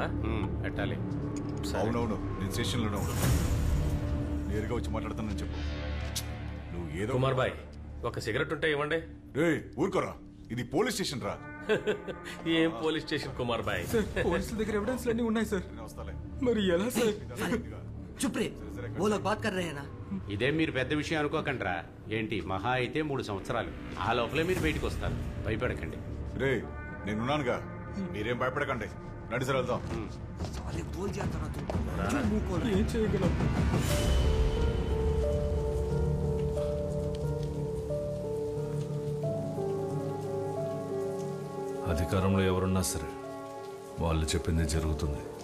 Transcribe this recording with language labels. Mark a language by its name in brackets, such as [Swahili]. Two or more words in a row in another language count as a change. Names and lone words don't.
[Telugu] పెట్టాలి. అవునవును, నేను స్టేషన్లోనే ఉన్నాను. నేరుగా వచ్చి మాట్లాడుతానని చెప్పు. నువ్వు ఏదో. కుమార్ బాయ్, ఒక సిగరెట్ ఉంటే ఇవ్వండి. ఊరుకోరా, ఇది [English] police station [Telugu] రా. ఏం [English] police station [Telugu] కుమార్ బాయ్? పోలీసుల దగ్గర ఎవిడెన్స్ అన్ని ఉన్నాయి సార్. మరి ఎలా సార్? [Hindi] चुप रे, वो लोग बात कर रहे हैं ना. [Telugu] ఇదే మీరు పెద్ద విషయం అనుకోకండిరా. ఏంటి మహా అయితే 3 సంవత్సరాలు. ఆ లోపలే మీరు బయటకు వస్తారు. భయపడకండి. రే, నేనున్నానుగా, మీరేం భయపడకండి. నడిసి వెళ్దాం. ఏం చేయగలం? అధికారంలో ఎవరున్నా సరే వాళ్ళు చెప్పింది జరుగుతుంది.